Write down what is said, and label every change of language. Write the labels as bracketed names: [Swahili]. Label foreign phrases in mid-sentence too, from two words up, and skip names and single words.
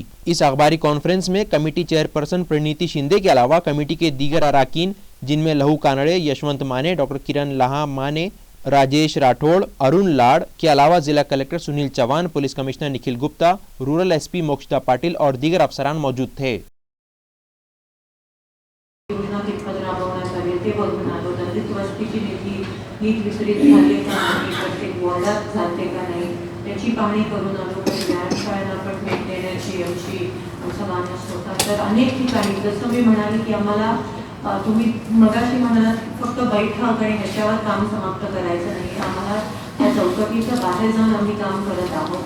[Urdu] اس اخباری کانفرنس میں کمیٹی چیئرپرسن پرنیتی شندے کے علاوہ کمیٹی کے دیگر اراکین جن میں لہو کانڑے، یشونت مانے، ڈاکٹر کرن لہا مانے، راجیش راٹھوڑ، ارون لاڈ کے علاوہ ضلع کلکٹر سنیل چوہان، پولیس کمشنر نکھل گپتا، رورل ایس پی موکشتا پاٹل اور دیگر افسران موجود تھے۔ [Marathi] योजना कितपत राबवण्यात आली ते बघून आलो। दलित वस्तीची निधी नीट वितरित झाली का नाही, प्रत्येक वॉर्डात जाते का नाही त्याची पाहणी करून आलो। काही व्यायामशाळांना अपार्टमेंट देण्याची आमची आमचा मानस होता। तर अनेक ठिकाणी जसं मी म्हणाले की आम्हाला तुम्ही मगाशी म्हणालात फक्त बैठक आणि ह्याच्यावर काम समाप्त करायचं नाही, आम्हाला या चौकटीच्या बाहेर जाऊन आम्ही काम करत आहोत।